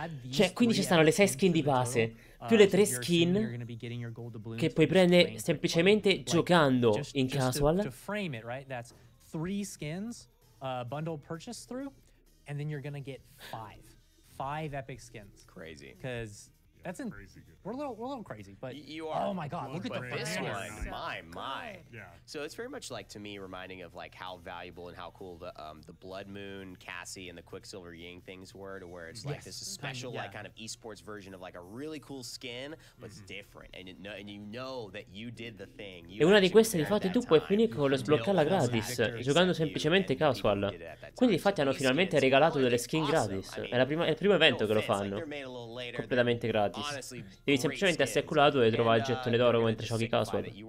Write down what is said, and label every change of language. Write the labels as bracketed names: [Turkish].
[Italian] Cioè, quindi ci stanno le 6 skin di base, più le 3 skin che puoi prendere semplicemente giocando in casual. [English] To frame it, right? That's 3 skins, bundle purchase through, and then you're gonna get 5 epic skins. Crazy. Because that's we're a little crazy, but you are. Oh my God! Look at this one. My. Yeah. So it's very much like, to me, reminding of like how valuable and how cool the Blood Moon, Cassie, and the Quicksilver Ying things were. To where it's like this is special, like kind of esports version of like a really cool skin, but it's different, and you know that you did the thing. [Italian] E una di queste, infatti, tu puoi finire con lo sbloccarla gratis, giocando semplicemente casual. Quindi, infatti, hanno finalmente regalato delle skin gratis. È il primo evento che lo fanno, completamente gratis. Devi semplicemente essere culato e trovare il gettone d'oro mentre giochi casual.